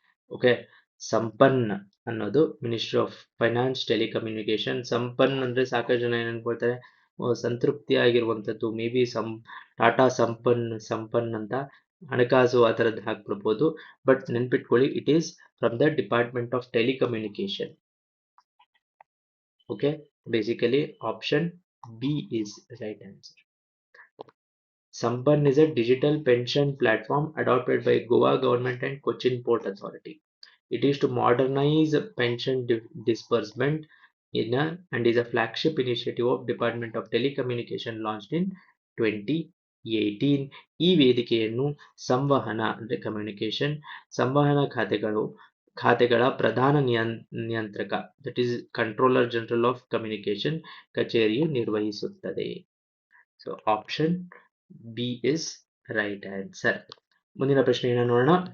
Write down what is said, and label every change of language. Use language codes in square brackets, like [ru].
[kn] Okay, Sampann ಅನ್ನೋದು ministry of finance telecommunication. Sampann ಅಂದ್ರೆ ಸಾಕಷ್ಟು ಜನ ಏನ್ ಅನ್ಕೊಳ್ತಾರೆ, ಸಂತೃಪ್ತಿ ಆಗಿರುವಂತದ್ದು, [en] maybe [kn] ಟಾಟಾ ಸಂಪನ್ ಅಂತ ಹಣಕಾಸು ಆ ಥರದ್ದು ಹಾಕ್ಬಿಡ್ಬೋದು. [en] But ನೆನ್ಪಿಟ್ಕೊಳ್ಳಿ, it is from the department of telecommunication. Okay, basically option B is right answer. Sampann is a digital pension platform adopted by Goa government and Cochin Port Authority. It is to modernize pension disbursement and is a flagship initiative of Department of Telecommunication launched in 2018. [kn] ಈ ವೇದಿಕೆಯನ್ನು ಸಂವಹನ ಅಂದ್ರೆ communication, ಸಂವಹನ ಖಾತೆಗಳ ಪ್ರಧಾನ ನಿಯಂತ್ರಕ, [en] that is controller general of communication [kn] ಕಚೇರಿಯು ನಿರ್ವಹಿಸುತ್ತದೆ. [en] So option B is right answer. [kn] ಮುಂದಿನ ಪ್ರಶ್ನೆಯನ್ನು ನೋಡೋಣ.